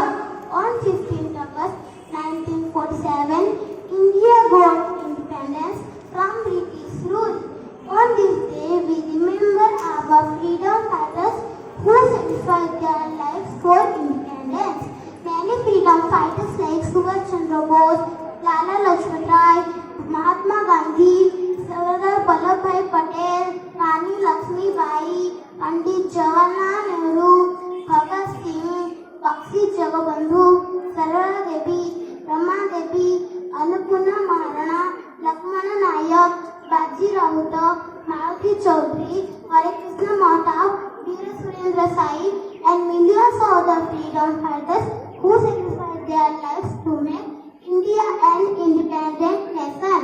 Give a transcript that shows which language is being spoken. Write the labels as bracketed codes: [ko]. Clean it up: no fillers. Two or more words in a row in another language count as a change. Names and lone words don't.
[en] On 15th August 1947, India got independence from British rule. On this day, we remember our freedom fighters who sacrificed their lives for independence. Many freedom fighters like Subhash Chandra Bose, Lala Lajpat Rai, Mahatma Gandhi, Sardar Vallabhbhai Patel, Rani Lakshmi Bai, Pandit Jawaharlal Nehru, Bhagat Singh, Bakshi Jagabandhu, Sarada Devi, Rama Devi, Annapurna Maharana, Lakshmana Nayak, Baji Raut, Maruti Chaudhary, Hare Krishna Mahtab, Veera Surendra Sai, and millions of the freedom fighters who sacrificed their lives to make India an independent nation.